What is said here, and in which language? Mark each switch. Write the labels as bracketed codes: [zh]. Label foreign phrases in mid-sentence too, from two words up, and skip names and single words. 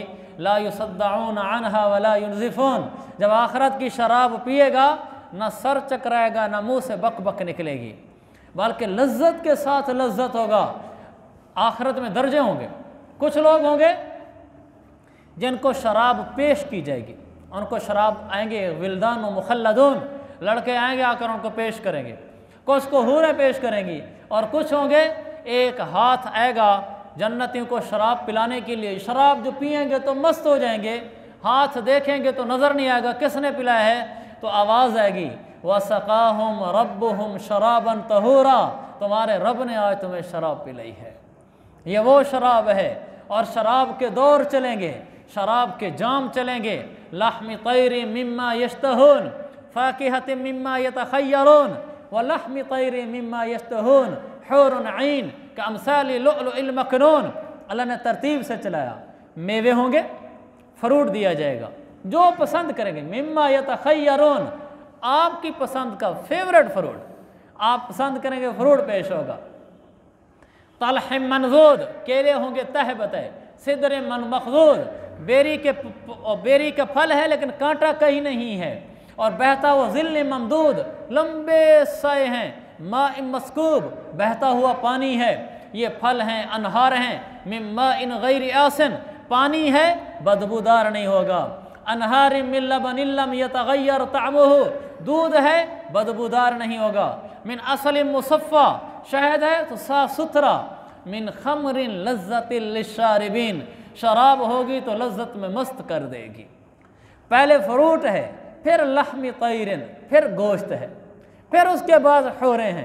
[ar] لا يصدعون عنها ولا ينزفون. [hi] जब आखरत की शराब पिएगा, ना सर चकराएगा, ना मुंह से बक बक निकलेगी, बल्कि लज्जत के साथ लज्जत होगा। आखरत में दर्जे होंगे। कुछ लोग होंगे जिनको शराब पेश की जाएगी, उनको शराब आएंगे, [ar] ولدان مخلدون, [hi] लड़के आएंगे आकर उनको पेश करेंगे, कुछ को हूरें पेश करेंगी, और कुछ होंगे एक हाथ आएगा जन्नतियों को शराब पिलाने के लिए। शराब जो पिएंगे तो मस्त हो जाएंगे, हाथ देखेंगे तो नज़र नहीं आएगा किसने पिलाया है, तो आवाज़ आएगी, [ar] وسقاهم ربهم شرابا طهورا, [hi] तुम्हारे रब ने आज तुम्हें शराब पिलाई है। ये वो शराब है। और शराब के दौर चलेंगे, शराब के जाम चलेंगे। [ar] لحم طير مما يشتهون، فاكهة مما يتخيرون، ولحم طير مما يشتهون، حور عين كأمثال اللؤلؤ المكنون. [hi] अल्लाह ने तरतीब से चलाया। मेवे होंगे, फ्रूट दिया जाएगा, जो पसंद करेंगे। [ar] مما يتخيرون, [hi] आपकी पसंद का [en] favourite fruit [hi] आप पसंद करेंगे, फ्रूट पेश होगा। [ar] طلح منضود, [hi] केले होंगे तह बतह, [ar] سدر من مخضود, [hi] बेरी का फल है लेकिन कांटा कहीं नहीं है, और बहता हुआ [ar] ظل ممدود, [hi] लंबे साए हैं, [ar] ماء مسكوب, [hi] बहता हुआ पानी है। ये फल हैं, अनहार हैं, [ar] من ماء غير آسن, [hi] पानी है बदबूदार नहीं होगा। [ar] أنهار من لبن لم يتغير طعمه, [hi] दूध है बदबूदार नहीं होगा। [ar] من عسل مصفى, [hi] शहद है तो साफ सुथरा। [ar] من خمر لذة للشاربين, [hi] शराब होगी तो लज्जत में मस्त कर देगी। पहले फ्रूट है, फिर [ar] لحم طير, [hi] फिर गोश्त है, फिर उसके बाद हूरें हैं।